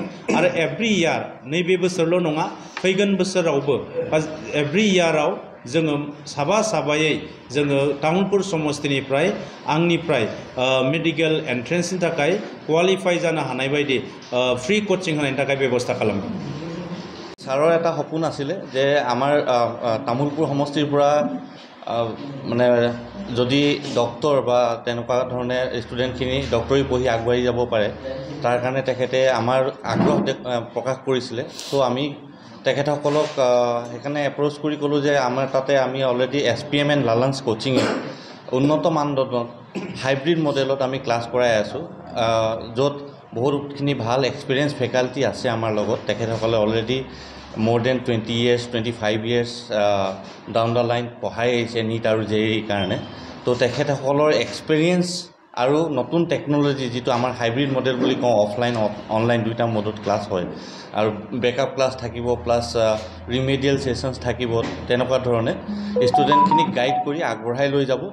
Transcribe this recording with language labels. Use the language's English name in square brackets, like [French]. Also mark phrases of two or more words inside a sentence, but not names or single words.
[Bodo] आरो [English] every year, [Bodo] नैबे बोसोरल' नङा, फैगोन बोसोरावबो [English] every year [Bodo] जोङो साबायै जोङो तामुलपुर समस्तिनिफ्राय आंनिफ्राय [English] medical entrance [Bodo] थाखाय क्वालिफाई जानो हानाय बायदि [English] free coaching [Bodo] होनायनि थाखाय बेबस्था खालामदों। [Assamese] ছাৰৰ এটা সপোন আছিলে যে আমাৰ তামুলপুৰ সমষ্টিৰ পৰা মানে যদি ডক্টৰ বা তেনেকুৱা ধৰণে ষ্টুডেণ্টখিনি ডক্টৰী পঢ়ি আগবাঢ়ি যাব পাৰে, তাৰ কাৰণে তেখেতে আমাৰ আগ্ৰহ প্ৰকাশ কৰিছিলে। তো আমি তেখেতসকলক সেইকাৰণে এপ্ৰ'চ কৰি ক'লোঁ যে আমাৰ তাতে আমি অলৰেডি SPMN লালাঞ্চ কোচিঙে উন্নত মানদণ্ডত [English] hybrid model [Assamese] আমি ক্লাছ কৰাই আছোঁ, য'ত বহুতখিনি ভাল [English] experience faculty [Assamese] আছে আমাৰ লগত। তেখেতসকলে অলৰেডি [English] more than 20 years, 25 years down the line [Assamese] পঢ়াই আহিছে নীট আৰু JEE কাৰণে। তো তেখেতসকলৰ এক্সপিৰিয়েঞ্চ আৰু নতুন টেকন'লজি, যিটো আমাৰ [English] hybrid model [Assamese] বুলি কওঁ, [English] offline online [Assamese] দুইটা মডত ক্লাছ হয়, আৰু [English] backup class [Assamese] থাকিব, [English] plus remedial sessions [Assamese] থাকিব। তেনেকুৱা ধৰণে ষ্টুডেণ্টখিনিক গাইড কৰি আগবঢ়াই লৈ যাব।